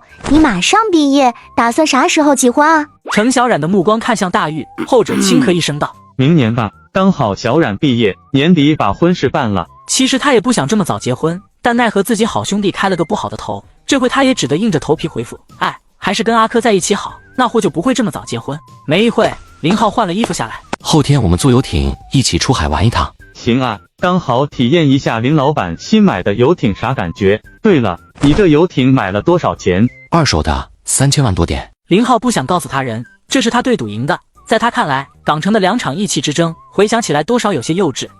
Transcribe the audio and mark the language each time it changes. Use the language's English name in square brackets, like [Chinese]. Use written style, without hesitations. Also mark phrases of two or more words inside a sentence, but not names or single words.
[Chinese] 你馬上畢業，打算啥時候結婚啊？程小冉的目光看向大玉，後者輕咳一聲道： 明年吧，剛好小冉畢業，年底把婚事辦了。其實他也不想這麼早結婚，但奈何自己好兄弟開了個不好的頭，這回他也只得硬着頭皮回復：哎，還是跟阿珂在一起好，那貨就不會這麼早結婚。沒一會，林浩換了衣服下來。後天我們坐遊艇一起出海玩一趟。行啊，剛好體驗一下林老闆新買的遊艇啥感覺。對了，你這遊艇買了多少錢？2手的，3000萬多點。林浩不想告訴他人，這是他對賭贏的。在他看來，港城的2場義氣之爭，回想起來多少有些幼稚。